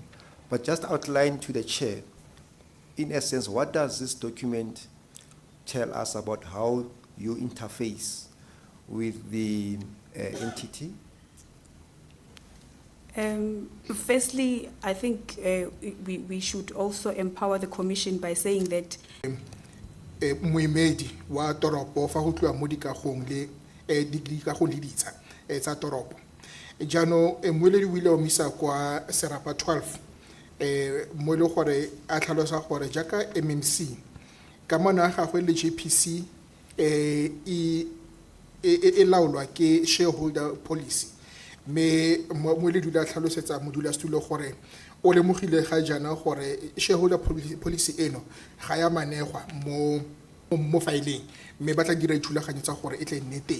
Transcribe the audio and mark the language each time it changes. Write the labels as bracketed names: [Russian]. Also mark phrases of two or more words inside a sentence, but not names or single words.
[English] But just outline to the Chair, in essence, what does this document tell us about how you interface with the entity? Firstly, I think we should also empower the Commission by saying that [Tswana] Moemedi wa toropo fa go tloa mo dikagong le dikagong le ditsha tsa toropo. Jano moeledi o ile o misa kwa serapa 12 mo le gore a tlhalosa gore jaaka MMC ka mona ga gagwe le JPC e laolwa ke [English] shareholder policy [Tswana] me moeledi o tlhalosetsa modulasetulo gore o lemogile ga jana gore [English] shareholder policy [Tswana] eno ga ya manegwa mo fileng me batla dira ithulaganyo tsa gore e tle nne teng.